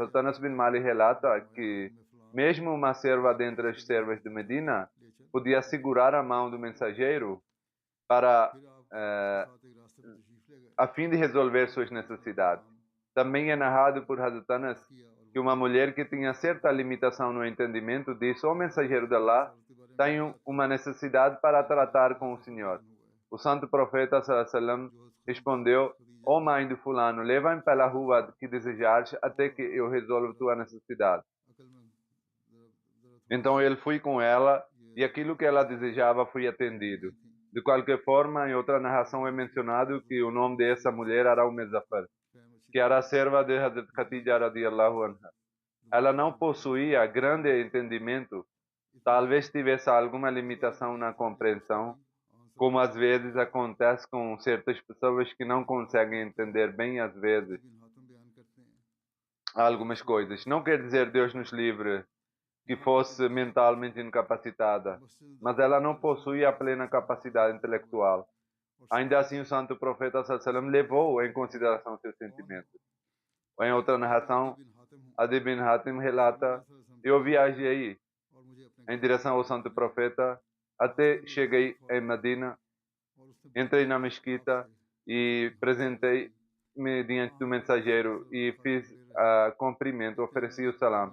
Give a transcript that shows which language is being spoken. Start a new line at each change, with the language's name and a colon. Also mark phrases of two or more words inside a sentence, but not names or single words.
Portuguese: Hazrat Anas bin Malik relata que mesmo uma serva dentre as servas de Medina podia segurar a mão do mensageiro para a fim de resolver suas necessidades. Também é narrado por Hazrat Anas que uma mulher que tinha certa limitação no entendimento disse, ó mensageiro de Allah, tenho uma necessidade para tratar com o Senhor. O Santo Profeta
Arabic: صلى الله عليه وسلم
Portuguese: respondeu, ó mãe de fulano, leva-me pela rua que desejares até que eu resolva tua necessidade. Então ele foi com ela e aquilo que ela desejava foi atendido. De qualquer forma, em outra narração é mencionado que o nome dessa mulher era Zafar, que era a serva de Hazrat Khatija
Arabic: رضي الله عنها.
Portuguese: Ela não possuía grande entendimento, talvez tivesse alguma limitação na compreensão, como às vezes acontece com certas pessoas que não conseguem entender bem, às vezes, algumas coisas. Não quer dizer, Deus nos livre, que fosse mentalmente incapacitada, mas ela não possuía a plena capacidade intelectual. Ainda assim, o Santo Profeta
Arabic: صلى الله عليه وسلم
Portuguese: levou em consideração seus sentimentos. Em outra narração, Adi bin Hatim relata, eu viajei em direção ao Santo Profeta até cheguei em Medina, entrei na mesquita e apresentei-me diante do mensageiro e fiz cumprimento, ofereci o salam.